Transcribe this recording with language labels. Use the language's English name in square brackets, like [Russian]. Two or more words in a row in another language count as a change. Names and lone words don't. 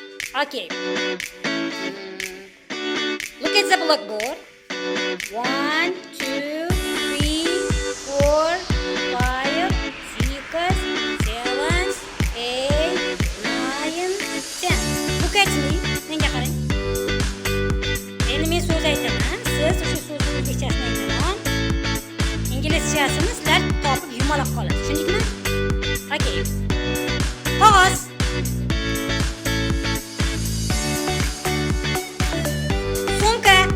[English] Okay. Look at the blackboard. 1, 2, 3, 4, 5, 6, 7, 8, 9, 10. Look at me. [Uzbek] Menga qarang. Endi men so'z aytaman. Siz o'sha so'zni o'zbekchasini aytaman. Inglizchasini sizlar topib yumaloq qolasiz. Tushundingmi? Okay. Qog'oz. Sumka.